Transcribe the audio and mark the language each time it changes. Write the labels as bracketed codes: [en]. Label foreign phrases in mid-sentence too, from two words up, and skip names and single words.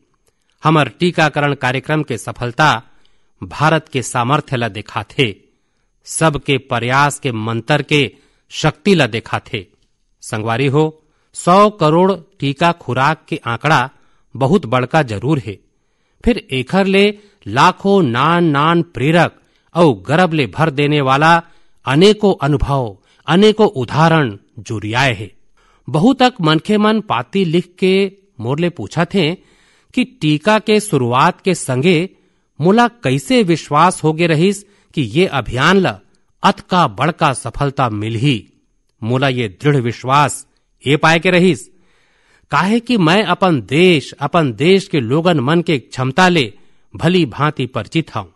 [hne] हमर टीकाकरण कार्यक्रम के सफलता भारत के सामर्थ्य ला दिखाथे, सबके प्रयास के मंत्र के शक्ति ला दिखाथे। संगवारी हो, 100 करोड़ टीका खुराक के आंकड़ा बहुत बड़का जरूर है, फिर एखर ले लाखों नान नान प्रेरक और गर्व ले भर देने वाला अनेकों अनुभव, अनेकों उदाहरण जुरियाए है। बहुतक मनखे मन पाती लिख के मोरले पूछा थे कि टीका के शुरुआत के संगे मोला कैसे विश्वास होगे रहीस कि ये अभियान ला अतका बड़का सफलता मिलही। मोला ये दृढ़ विश्वास ए पाए के रहीस काहे कि मैं अपन देश के लोगन मन के क्षमता ले भली भांति परिचित हूं।